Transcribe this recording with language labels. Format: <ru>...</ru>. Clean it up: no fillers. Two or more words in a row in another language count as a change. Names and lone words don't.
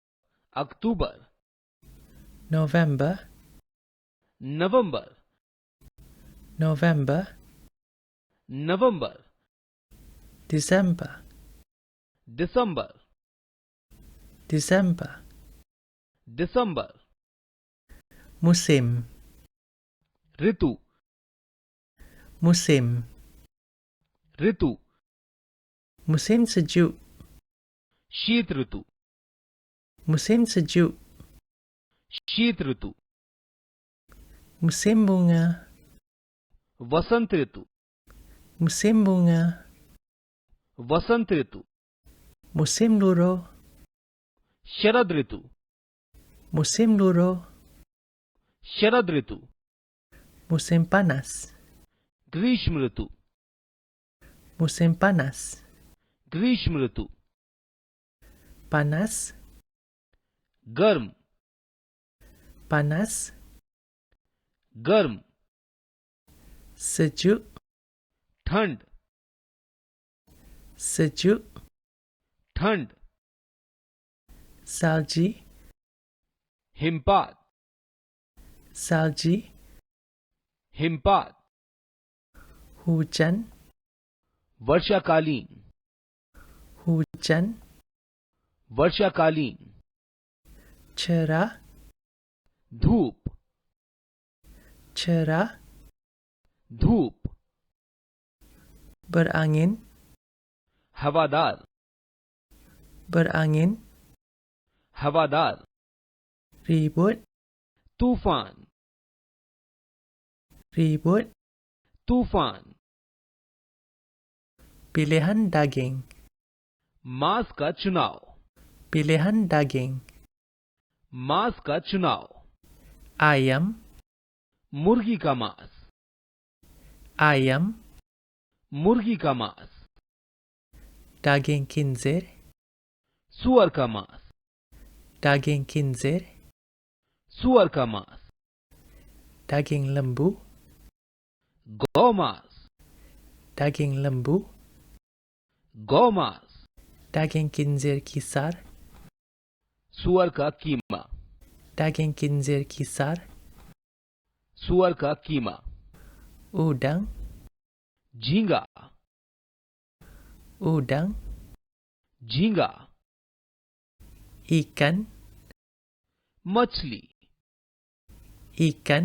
<hi>अक्टूबर</hi> <ms>November,</ms> <hi>नवंबर</hi> <ms>November,</ms> <hi>नवंबर,</hi> <ms>December,</ms> <hi>दिसंबर,</hi> <ms>December.</ms> <hi>दिसंबर,</hi> <ms>Musim,</ms> <hi>ऋतु,</hi> <ms>musim.</ms> <hi>ऋतु,</hi> <ms>Musim sejuk,</ms> <hi>शीत ऋतु,</hi> <ms>musim sejuk.</ms> <hi>शीत ऋतु,</hi> <ms>Musim bunga,</ms> <hi>वसंत ऋतु,</hi> <ms>musim bunga.</ms> <hi>वसंत ऋतु,</hi> <ms>Musim luro,</ms> <hi>शरद ऋतु,</hi> <ms>musim luro.</ms> <hi>शरद ऋतु,</hi> <ms>Musim panas,</ms> <hi>ग्रीष्म ऋतु,</hi> <ms>musim panas.</ms> <hi>ग्रीष्म ऋतु,</hi> <ms>Panas,</ms> <hi>गर्म,</hi> <ms>panas.</ms> <hi>गर्म,</hi> <ms>Sejuk,</ms> <hi>ठंड,</hi> <ms>sejuk.</ms> <hi>ठंड,</hi> <ms>Salji,</ms> <hi>हिमपात,</hi> <ms>salji.</ms> <hi>हिमपात,</hi> <ms>Hujan,</ms> <hi>वर्षाकालीन,</hi> <ms>hujan.</ms> <hi>वर्षाकालीन,</hi> <ms>Cerah,</ms> <hi>धूप,</hi> <ms>cerah.</ms> <hi>धूप,</hi> <ms>Berangin,</ms> <hi>हवादार,</hi> <ms>berangin.</ms> <hi>हवादार,</hi> <ms>Ribut,</ms> <hi>तूफान,</hi> <ms>ribut.</ms> <hi>तूफान,</hi> <ms>Pilihan daging,</ms> <hi>मांस का चुनाव,</hi> <ms>pilihan daging.</ms> <hi>मांस का चुनाव,</hi> <ms>Ayam,</ms> <hi>मुर्गी का मांस,</hi> <ms>ayam.</ms> <hi>मुर्गी का मांस,</hi> <ms>Daging kinzir,</ms> <hi>सुअर का मांस,</hi> <ms>daging kinzir.</ms> <hi>सुअर का मांस,</hi> <ms>Daging lembu,</ms> <hi>गौ मांस,</hi> <ms>daging lembu.</ms> <hi>गौ मांस,</hi> <ms>Daging kinzir kisar,</ms> <hi>सुअर का कीमा,</hi> <ms>daging kinzir kisar.</ms> <hi>सुअर का कीमा,</hi> <ms>Udang,</ms> <hi>झींगा,</hi> <ms>udang.</ms> <hi>झींगा,</hi> <ms>Ikan,</ms> <hi>मछली,</hi> <ms>ikan.</ms>